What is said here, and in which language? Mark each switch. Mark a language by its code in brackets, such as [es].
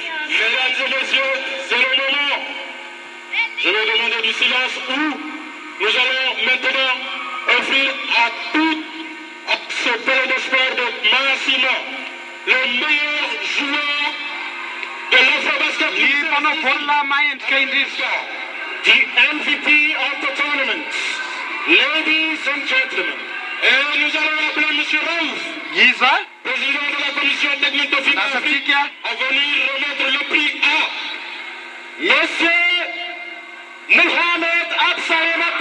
[fr] Mesdames et messieurs, c'est le moment. Je vais demander du silence où nous allons maintenant offrir à tout ce pôle de sport de Massimo le meilleur joueur de l'Afro-Basket. [en] The MVP of the tournament. Ladies and gentlemen. [fr] Et nous allons appeler M. Raouf, président de la commission technique de finance, à venir remettre le prix à Monsieur Mohamed Absalem.